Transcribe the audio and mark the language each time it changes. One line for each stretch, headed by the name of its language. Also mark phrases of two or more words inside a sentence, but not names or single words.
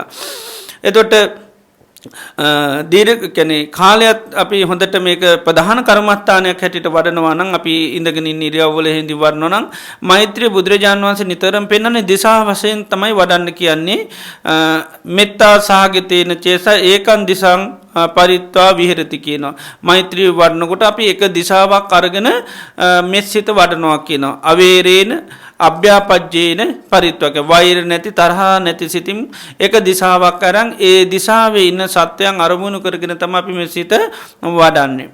Sinhala: එතකොට දීර්ඝ කියන්නේ කාලයක් අපි හොඳට මේක ප්‍රධාන කර්මස්ථානයක් හැටියට වඩනවා නම් අපි ඉඳගෙන ඉන්න ඉරියව්වල හිඳි වඩනවා නම් මෛත්‍රිය බුදුරජාණන් වහන්සේ නිතරම පෙන්වන්නේ දිශා වශයෙන් තමයි වඩන්න කියන්නේ
Pali: මෙත්තා සහගතේන චේස ඒකං දිසං පරිත්වා විහෙරති
Sinhala: කියනවා. මෛත්‍රී වඩනකොට අපි එක දිශාවක් අරගෙන මෙත්සිත වඩනවා කියනවා.
Pali: අවේරේන අභ්‍යාපජ්ජේන පරිත්වක
Sinhala: වෛර නැති තරහා නැති සිතින් එක දිශාවක් අරන් ඒ දිශාවේ ඉන්න සත්‍යයන් අරමුණු කරගෙන තමයි අපි මේ සිත වඩන්නේ.